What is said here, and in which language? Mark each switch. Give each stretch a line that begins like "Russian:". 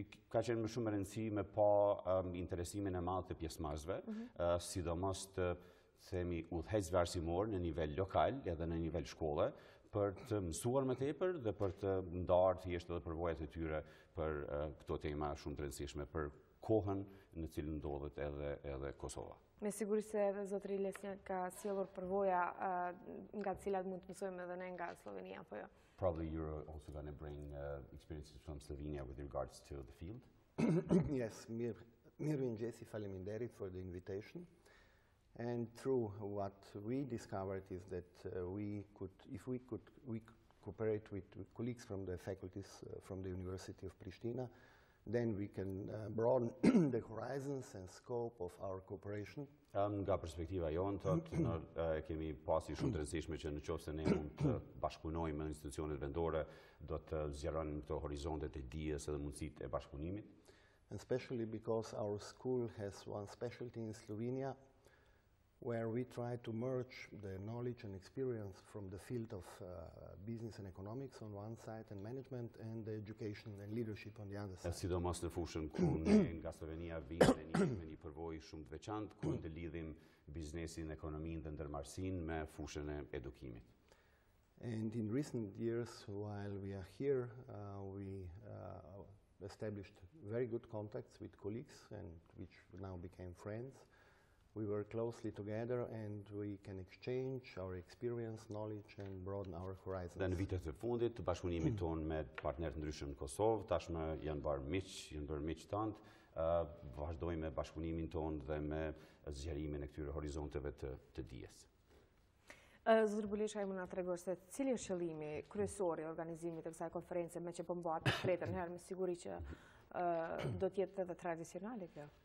Albanian: Ka qenë më shumë e rëndësishme me pa interesimin e madh të pjesëmarrësve, sidomos të themi udhëheqësve arsimor në nivel lokal edhe në nivel shkolle, për të mësuar më tepër dhe për të ndarë thjesht edhe përvojat e tyre për këto tema shumë të rëndësishme për kohën në cilën ndodhet edhe Kosova. Me siguri se edhe zotëri Lesjak ka sjellur përvoja nga të cilat mund të mësojmë edhe ne nga Slovenia, apo jo?
English: Probably you're also going to bring experiences from Slovenia with regards to the field. Yes,
Albanian: mirëmëngjesi, faleminderit
English: for the invitation. And through what we discovered is that if we cooperate with colleagues from the faculties from the University of Pristina, then we can broaden the horizons and scope of our cooperation.
Albanian: Nga perspektiva jonë, kemi pasi shumë të rëndësishme që në qoftë se ne mund të bashkëpunojmë me institucionet vendore, do të zgjeronim këto horizontet e dijes edhe mundësitë e bashkëpunimit.
English: And especially because our school has one specialty in Slovenia, where we try to merge the knowledge and experience from the field of business and economics on one side and management and the education and leadership on the other side.
Albanian: Sidomos në fushën ku ne nga Slovenia vijmë me një përvojë shumë të veçantë ku ndëlidhim biznesin, ekonominë dhe ndërmarrësinë me fushën e edukimit.
English: And in recent years, while we are here, we established very good contacts with colleagues and which now became friends. We work closely together and we can exchange our experience, knowledge and broaden our horizons.
Albanian: Dhe në vitet e fundit të bashkëpunimit tonë me partnerë të ndryshëm në Kosovë, tashmë janë bërë miq tanë, vazhdojmë me bashkëpunimin tonë dhe me zgjerimin e këtyre horizonteve të dijes. Zotër Buleshkaj, më na tregosh se cili është qëllimi kryesor i organizimit të kësaj konference, me që po mbahet për tretën herë, me siguri që do të jetë edhe tradicionale kjo?